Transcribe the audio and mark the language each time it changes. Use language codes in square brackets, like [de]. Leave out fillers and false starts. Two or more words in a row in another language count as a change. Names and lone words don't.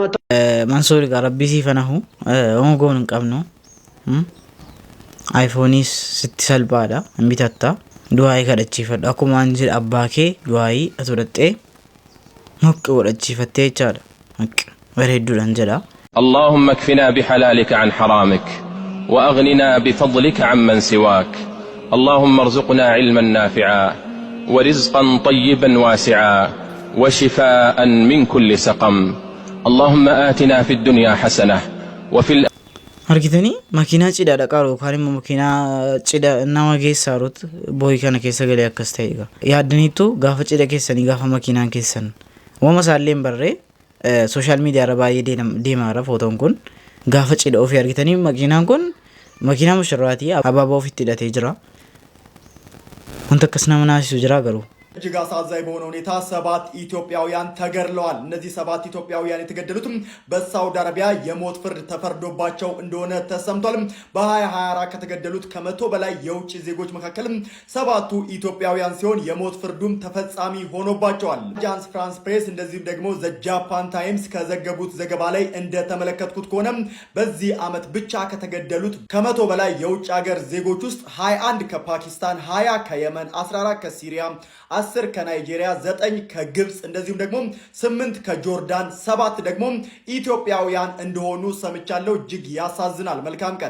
[om] Mansuur egaa rabbii siifanahu waan goon hin qabnu ayfooniis sitti salphaadha hin bitatta du'aayii kadhachiifadhu akkuma waan jedhe abbaa kee du'aayii ati godhattee moqqi godhachiifattee jechaadha bareedduudhaan jedha. [ar] اللهم اكفنا بحلالك عن حرامك وأغننا بفضلك عمن سواك اللهم ارزقنا علما نافعا ورزقا طيبا واسعا وشفاء من كل سقم اللهم آتنا في الدنيا حسنة وفي [om] argitanii makiinaa cidhaadha qaru yookaan immoo makiinaa cidha nama keessa rut booyi kana keessa galee akkas ta'e egaa yaaddaniitu gaafa cidha keessanii gaafa makiinaan keessan uumama isaallee hin barree [en] sooshaal miidiyaa [om] irra baay'ee deemaara footoon kun gaafa cidha ofii argitanii makiinaan kun makiinaa mushurraatii abaabaa ofitti hidhatee jira wanta akkas nama naasisu jira garuu [am] እጅግ አሳዛኝ በሆነ ሁኔታ 7 ኢትዮጵያውያን ተገድለዋል። እነዚህ 7 ኢትዮጵያውያን የተገደሉትም በሳውዲ አረቢያ የሞት ፍርድ ተፈርዶባቸው እንደሆነ ተሰምቷል። በ2024 ከተገደሉት ከ100 በላይ የውጭ ዜጎች መካከልም 7ቱ ኢትዮጵያውያን ሲሆን የሞት ፍርዱም ተፈጻሚ ሆኖባቸዋል። አጃንስ ፍራንስ ፕሬስ እንደዚሁም ደግሞ ዘ ጃፓን ታይምስ ከዘገቡት ዘገባ ላይ እንደተመለከትኩት ከሆነ በዚህ ዓመት ብቻ ከተገደሉት ከ100 በላይ የውጭ ሀገር ዜጎች ውስጥ 21 ከፓኪስታን፣ 20 ከየመን፣ 14 ከሲሪያ፣ 10 ከናይጄሪያ፣ 9 ከግብፅ እንደዚሁም ደግሞ 8 ከጆርዳን፣ 7 ደግሞ ኢትዮጵያውያን እንደሆኑ ሰምቻለሁ። እጅግ ያሳዝናል። መልካም ቀን።